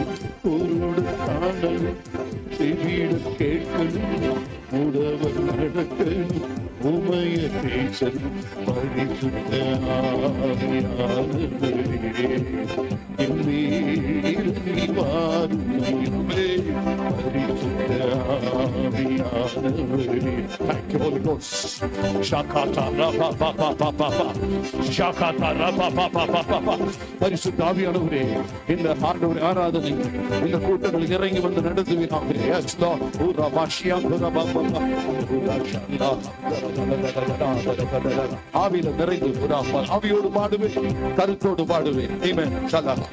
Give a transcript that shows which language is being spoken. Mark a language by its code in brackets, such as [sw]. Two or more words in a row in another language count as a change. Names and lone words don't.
[ta] உங்களோட காணலும் செவிட கேட்கணும், உடவர் நடக்கணும், உமைய பேசணும். பரிசுத்த ஆவியானவரே, என் மேல் வாருமே. பரிசுத்த ஆவியானவரே. [en] Thank you, Holy Ghost. Shakata rapa pa pa pa pa pa. Shakata rapa pa pa pa pa pa. [ta] பரிசுத்த ஆவியானவரே, இந்த ஆண்டவரே ஆராதனை இந்த கூட்டங்களில் இறங்கி வந்து நடத்துவீராக. [en] Yes Lord. Ura bashia ura ba ba ba. Ura shanda. [ta] ஆவியில நிறைந்து ஆவியோடு பாடுவேன், கருத்தோடு பாடுவேன். Amen. Shaka.